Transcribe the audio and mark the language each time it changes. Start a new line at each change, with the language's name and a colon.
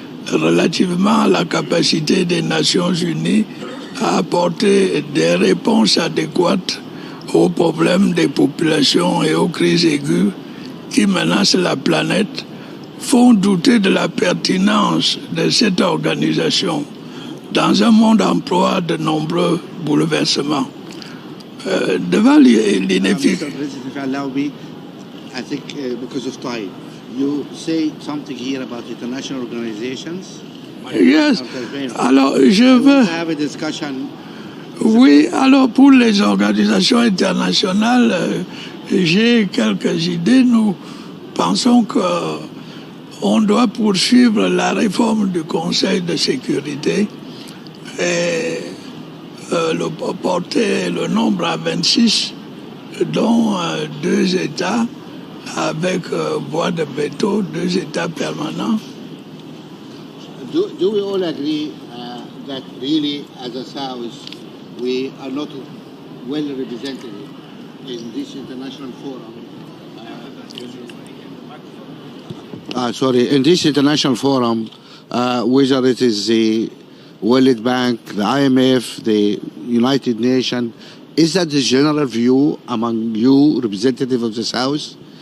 French: relativement à la capacité des Nations Unies à apporter des réponses adéquates aux problèmes des populations et aux crises aiguës qui menacent la planète, font douter de la pertinence de cette organisation dans un monde en proie de nombreux bouleversements. devant l'inefficacité.
English: If you allow me, I think because of time, you say something here about international organizations.
French: Yes. Alors, je veux...
English: have a discussion.
French: Oui, alors pour les organisations internationales, j'ai quelques idées. Nous pensons qu'on doit poursuivre la réforme du Conseil de sécurité et porter le nombre à 26, dont 2 États avec voix de veto, 2 États permanents.
English: Do we all agree that really, as a South, we are not well represented in this international forum? In this international forum, whether it is the World Bank, the IMF, the United Nations, is that the general view among you, representative of the South?